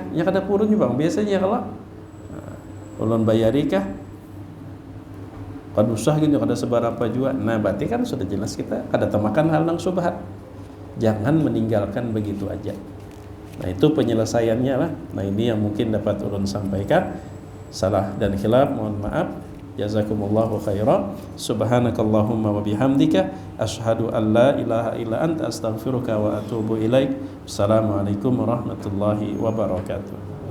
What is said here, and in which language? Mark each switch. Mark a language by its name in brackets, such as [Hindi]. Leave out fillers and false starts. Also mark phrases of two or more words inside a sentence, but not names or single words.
[Banjar] Ya kada purun juga biasanya kalau ulun bayarikah? Kan usah gini ada seberapa juga. Nah, berarti kan sudah jelas kita kada temakan hal nang subhat. Jangan meninggalkan begitu aja. Nah, itu penyelesaiannya lah. [Indonesian] Nah, ini yang mungkin dapat ulun sampaikan. Salah dan khilaf mohon maaf. [Arabic] جزاكم الله خيرا. سبحانك اللهم وبحمدك أشهد أن لا إله إلا أنت أستغفرك وأتوب إليك. السلام عليكم ورحمة الله وبركاته.